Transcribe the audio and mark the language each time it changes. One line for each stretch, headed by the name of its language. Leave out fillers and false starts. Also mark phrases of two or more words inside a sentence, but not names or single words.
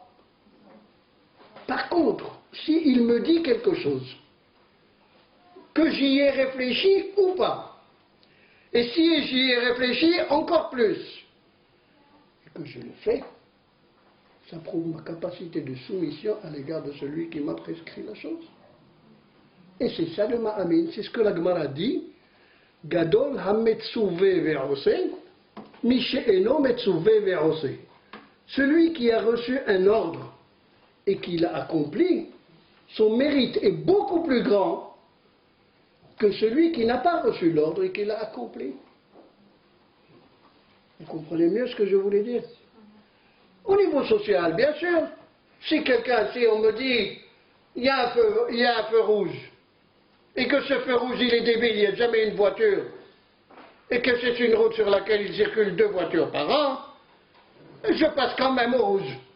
French: Par contre, s'il me dit quelque chose, que j'y ai réfléchi ou pas, et si j'y ai réfléchi encore plus, et que je le fais, ça prouve ma capacité de soumission à l'égard de celui qui m'a prescrit la chose. Et c'est ça le Ma'amin, c'est ce que la Gemara dit,
Hebrew: גדול המצווה ועושה, משאינו מצווה ועושה.
French: Celui qui a reçu un ordre et qui l'a accompli, son mérite est beaucoup plus grand que celui qui n'a pas reçu l'ordre et qui l'a accompli. Vous comprenez mieux ce que je voulais dire? Au niveau social, bien sûr. Si on me dit, il y a un feu rouge, et que ce feu rouge, il est débile, il n'y a jamais une voiture, et que c'est une route sur laquelle il circule 2 voitures par an, je passe quand même au rouge.